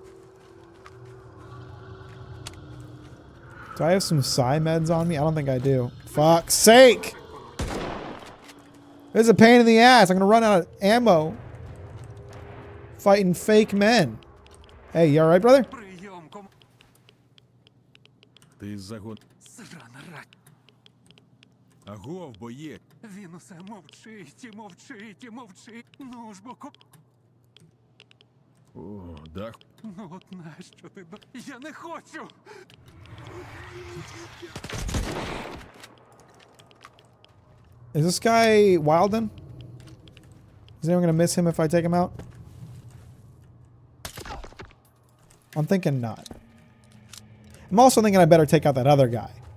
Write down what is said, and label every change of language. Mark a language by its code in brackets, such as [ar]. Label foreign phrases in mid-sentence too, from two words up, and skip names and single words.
[en] Do I have some psi meds on me? I don't think I do. Fuck's sake! This is a pain in the ass. I'm gonna run out of ammo. Fighting fake men. Hey, you alright, brother? [uk] Ти загон. Агов, боєць. Він усе мовчить і мовчить і мовчить. Ну ж бо О, дах. Ну от нащо ти? Я не хочу! [en] Is this guy Wilden? Is anyone gonna miss him if I take him out? I'm thinking not. I'm also thinking I better take out that other guy.